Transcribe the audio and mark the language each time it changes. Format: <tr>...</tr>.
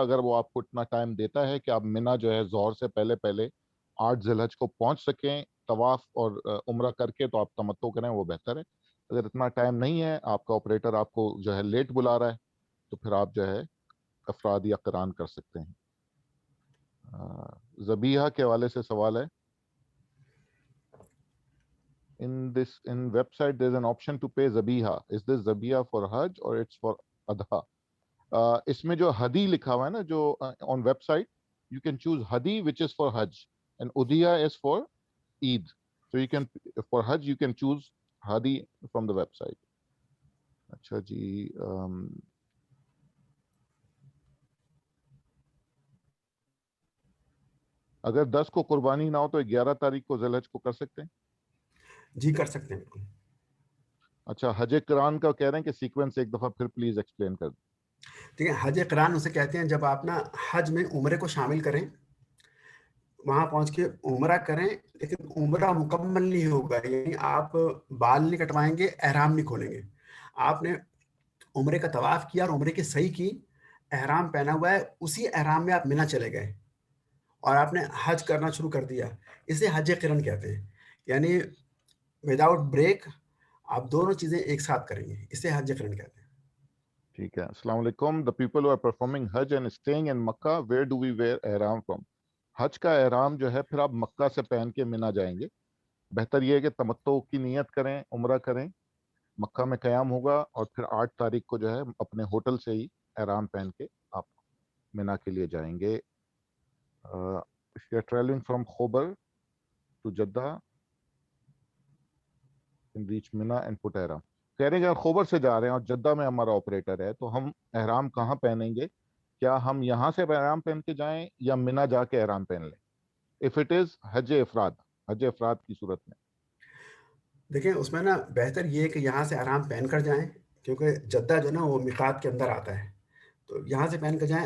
<ur>اگر وہ آپ کو اتنا ٹائم دیتا ہے کہ آپ منا جو ہے ظہر سے پہلے پہلے 8 ذی الحج کو پہنچ سکیں طواف اور عمرہ کر کے، تو آپ تمتع کریں، وہ بہتر ہے. اگر اتنا ٹائم نہیں ہے، آپ کا آپریٹر آپ کو جو ہے لیٹ بلا رہا ہے، تو پھر آپ جو ہے افراد یا قران کر سکتے ہیں. ذبیحہ کے حوالے سے سوال ہے.</ur> <en>in website there's an option to pay ذبیحہ. is this ذبیحہ for Hajj or it's for Adha?</en> <ur>اس میں جو ہدی لکھا ہوا ہے نا جو</ur> <en>on website you can choose ہدی which is for Hajj and udhiya is for Eid. So you can for Hajj you can choose ہدی from the website.</en> <ur>اچھا جی اگر 10 کو قربانی نہ ہو تو 11 تاریخ کو ذی الحج کو کر سکتے ہیں؟ جی کر سکتے ہیں بالکل. اچھا حج قران کا کہہ رہے ہیں کہ سیکوینس ایک دفعہ پھر پلیز ایکسپلین کر دیں. ٹھیک ہے. حج قران اسے کہتے ہیں جب آپ نا حج میں عمرے کو شامل کریں، وہاں پہنچ کے عمرہ کریں، لیکن عمرہ مکمل نہیں ہوگا. یعنی آپ بال نہیں کٹوائیں گے، احرام نہیں کھولیں گے. آپ نے عمرے کا طواف کیا اور عمرے کی صحیح کی، احرام پہنا ہوا ہے، اسی احرام میں آپ منی چلے گئے اور آپ نے حج کرنا شروع کر دیا. اسے حج قرن کہتے ہیں. یعنی</ur> <en>without break</en> <ur>آپ دونوں چیزیں ایک ساتھ کریں گے، اسے حج قرن کہتے ہیں. ٹھیک ہے. السلام علیکم.</ur> <en>the people who are performing Hajj and staying in Makkah, where do we wear ihram from?</en> <ur>حج کا احرام جو ہے پھر آپ مکہ سے پہن کے منا جائیں گے. بہتر یہ ہے کہ تمتع کی نیت کریں، عمرہ کریں، مکہ میں قیام ہوگا اور پھر 8 تاریخ کو جو ہے اپنے ہوٹل سے ہی احرام پہن کے آپ منا کے لیے جائیں گے.</ur> <en>if you are traveling from Khobar to Jeddah can reach Mina and put ihram.</en> <ur>کہہ رہے ہیں کہ اگر خوبر سے جا رہے ہیں اور جدہ میں ہمارا آپریٹر ہے تو ہم احرام کہاں پہنیں گے؟ کیا ہم یہاں سے احرام پہن کے جائیں یا منا جا کے احرام پہن لیں؟</ur> <en>if it is</en> <ur>حج افراد کی صورت میں. دیکھیں اس میں نا بہتر یہ ہے کہ یہاں سے احرام پہن کر جائیں، کیونکہ جدہ جو ہے نا وہ میقات کے اندر آتا ہے، تو یہاں سے پہن کر جائیں.</ur>